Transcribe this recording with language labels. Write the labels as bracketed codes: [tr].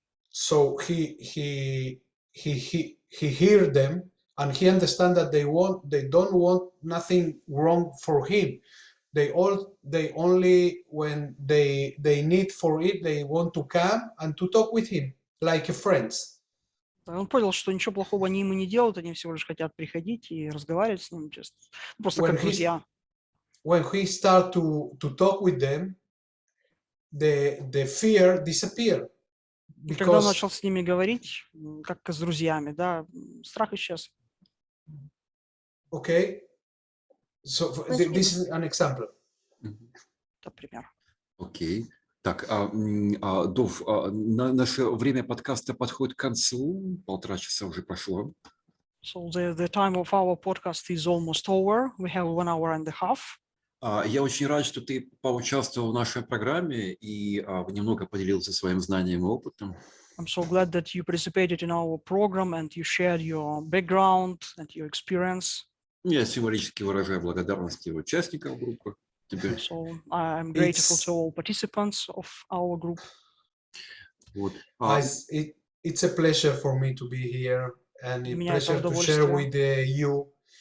[en] so he heard them, and he understand that they don't want nothing wrong for him. They only when they need for it, they want to come and to talk with him like friends. [ru] Он понял, что ничего плохого они ему не делают, они всего лишь хотят приходить и разговаривать с ним, просто как друзья. [en] When he start to talk with them, the fear disappear. [ru] Когда он начал с ними говорить, как с друзьями, да, страх исчез. [en] Okay, so this is an example. [ru] Это пример. Окей. Так, Дов, наше время подкаста подходит к концу. 1,5 часа уже прошло. [en] So the time of our podcast is almost over. We have 1 hour and a half. [ru] Я очень рад, что ты поучаствовал в нашей программе и немного поделился своим знанием и опытом. [en] I'm so glad that you participated in our program and you shared your background and your experience. [ru] Я символически выражаю благодарность участникам группы. Тебе. [en] So I'm grateful to all participants of our group. [ru] Вот. [en] It's a pleasure for me to be here, and a pleasure to share with you.